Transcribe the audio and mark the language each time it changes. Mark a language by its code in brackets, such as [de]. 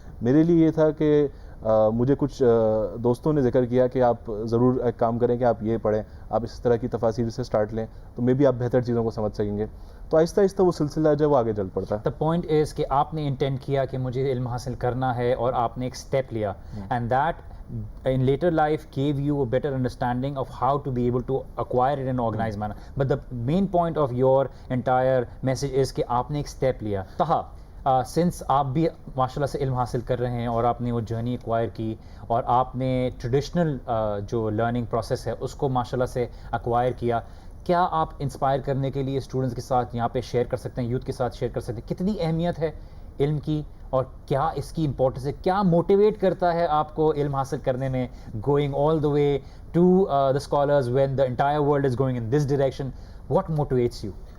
[ur] میرے لیے یہ تھا کہ مجھے کچھ دوستوں نے ذکر کیا کہ آپ ضرور ایک کام کریں کہ آپ یہ پڑھیں، آپ اس طرح کی تفاسیر سے سٹارٹ لیں تو مے بی آپ بہتر چیزوں کو سمجھ سکیں گے. تو آہستہ آہستہ وہ سلسلہ جو ہے وہ آگے چل پڑتا ہے. [en] the point is [ur] کہ آپ نے انٹینڈ کیا کہ مجھے علم حاصل کرنا ہے اور آپ نے ایک اسٹیپ لیا, [en] And that in later life gave you a better understanding of how to be able to acquire it in an organized manner. But the main point of your entire message is [ur] کہ آپ نے ایک step لیا. تہا since آپ بھی ماشاء اللہ سے علم حاصل کر رہے ہیں اور آپ نے وہ جرنی ایکوائر کی اور آپ نے ٹریڈیشنل جو لرننگ پروسیس ہے اس کو ماشاء اللہ سے ایکوائر کیا, کیا آپ انسپائر کرنے کے لیے اسٹوڈنٹس کے ساتھ یہاں پہ شیئر کر سکتے ہیں, یوتھ کے ساتھ شیئر کر سکتے ہیں کتنی اہمیت ہے علم کی اور کیا اس کی امپورٹنس ہے, کیا موٹیویٹ کرتا ہے آپ کو علم حاصل کرنے میں, [en] Going all the way to the scholars when the entire world is going in this direction, what motivates you?